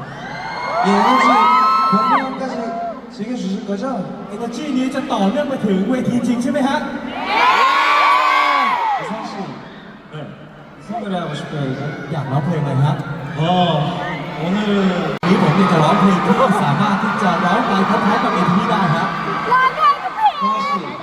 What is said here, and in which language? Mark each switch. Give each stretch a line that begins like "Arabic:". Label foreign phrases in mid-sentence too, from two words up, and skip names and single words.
Korean: 이 에너지 공연까지 즐겨주실 거죠?
Thai: Energy นี้จะต่อเนื่องไปถึงเวทีจริงใช่ไหมฮะ
Korean: 이상씨. 네. 무슨 노래 하고 싶어요, 이제?
Thai: อยากร้องเพลงอะไรครับ
Korean: 오늘
Thai: วันนี้ผมอยากจะร้องเพลงที่สามารถที่จะร้องไปพร้อมๆกับ ATV ได้ครับ
Korean: 형아씨.